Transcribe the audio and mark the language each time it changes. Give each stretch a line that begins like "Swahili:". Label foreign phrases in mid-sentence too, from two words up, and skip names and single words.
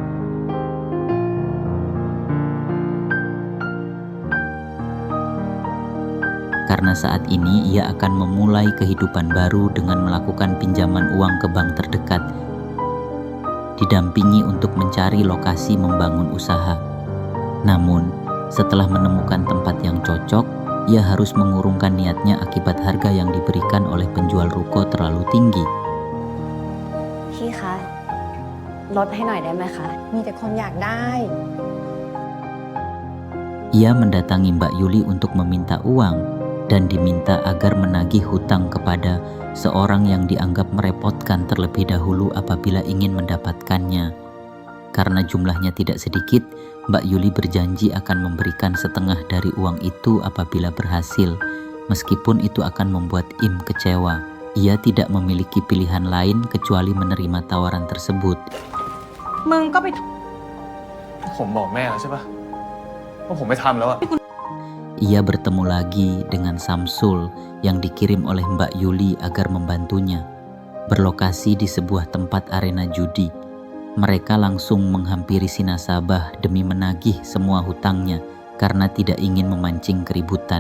Indonesian: Karena saat ini ia akan memulai kehidupan baru dengan melakukan pinjaman uang ke bank terdekat, didampingi untuk mencari lokasi membangun usaha. Namun, setelah menemukan tempat yang cocok, ia harus mengurungkan niatnya akibat harga yang diberikan oleh penjual ruko terlalu tinggi.
Thai: พี่คะลดให้หน่อยได้ไหมคะ มีแต่คนอยากได้
Indonesian: Ia mendatangi Mbak Yuli untuk meminta uang dan diminta agar menagih hutang kepada seorang yang dianggap merepotkan terlebih dahulu apabila ingin mendapatkannya. Karena jumlahnya tidak sedikit, Mbak Yuli berjanji akan memberikan setengah dari uang itu apabila berhasil, meskipun itu akan membuat Im kecewa. Ia tidak memiliki pilihan lain kecuali menerima tawaran tersebut.
Thai: มึงก็ไป ผมบอกแม่แล้วใช่ปะว่าผมไม่ทำแล้วอะ
Indonesian: Ia bertemu lagi dengan Samsul yang dikirim oleh Mbak Yuli agar membantunya. Berlokasi di sebuah tempat arena judi, mereka langsung menghampiri si nasabah demi menagih semua hutangnya karena tidak ingin memancing keributan.